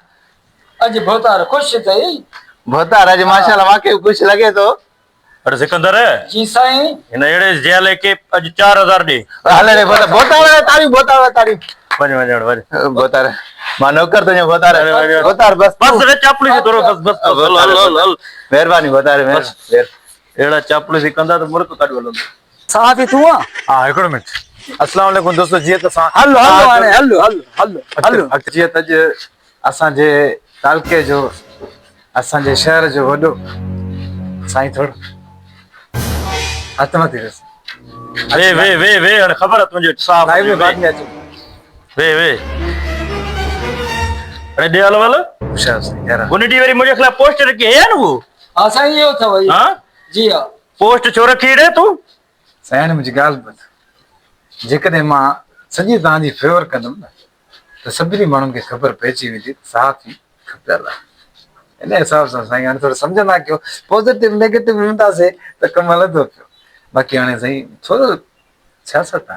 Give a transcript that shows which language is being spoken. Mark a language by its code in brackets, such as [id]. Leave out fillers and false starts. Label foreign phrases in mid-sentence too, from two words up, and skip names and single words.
[sd] अॼु भोतार ख़ुशि अथई। भोतार अॼु माशाल्लाह मूंखे बि ख़ुशि लॻे थो अरे सिकंदर जी साईं। हिन अहिड़े जेले खे अॼु 4000 ॾे हले रे भोतार तारीफ़ वञ वञ वञ भोतार मां नौकर तुंहिंजो भोतार भोतार बस बस रे चापलूसी थोरो बस बस हल हल हल हल महिरबानी भोतार अहिड़ा चापलूसी कंदा त मुल्क काॾो हलंदो साफ़ी तूं आहे? हा हिकिड़ो मिंट [ar] السلام عليكم [sd] दोस्तो जीअं त असां हलो हलो हाणे हलो हलो हलो हलो जीअं त अॼु असांजे तालके जो असांजे शहर जो वॾो साईं थोरो हथ मथे रस वे वे वे वे हाणे ख़बर आहे तुंहिंजो साफ़ लाइव में बाद में अचो वे वे अरे दे हलो हल होशियार साईं यार उन ॾींहुं वरी मुंहिंजे ख़िलाफ़ पोस्ट रखी है न वो हा साईं इहो अथव हा जी हा पोस्ट छो रखी रे तूं साईं हाणे मुंहिंजी ॻाल्हि ॿुध जेकॾहिं मां सॼी तव्हांजी फेवर कंदुमि न त सभिनी माण्हुनि खे ख़बर पइजी वेंदी साफ़ ई खपियल आहे इन हिसाब सां साईं हाणे थोरो सम्झंदा कयो पॉज़िटिव नेगेटिव हूंदासीं त कमु हलंदो पियो बाक़ी हाणे साईं थोरो सियासत आहे